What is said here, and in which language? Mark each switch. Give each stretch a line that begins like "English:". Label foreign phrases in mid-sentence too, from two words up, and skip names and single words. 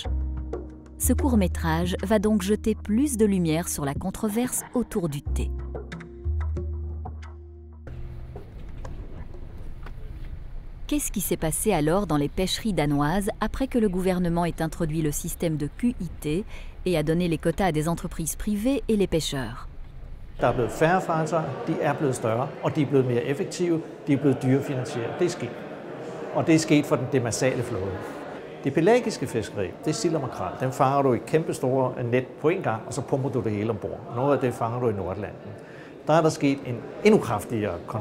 French: Ce court-métrage va donc jeter plus de lumière sur la controverse autour du T. Qu'est-ce qui s'est passé alors dans les pêcheries danoises après que le gouvernement ait introduit le système de QIT et a donné les quotas à des entreprises privées et les pêcheurs?
Danish: Der er blevet færre fartøjer, de er blevet større, og de er blevet mere effektive, de er blevet dyrefinansieret. Det er sket. Og det er sket for den demersale flåde. Det pelagiske fiskeri, det er sild og makrel. Den fanger du i kæmpe store net på en gang, og så pumper du det hele ombord. Noget af det fanger du i Nordatlanten. Der er der sket en endnu kraftigere koncentration.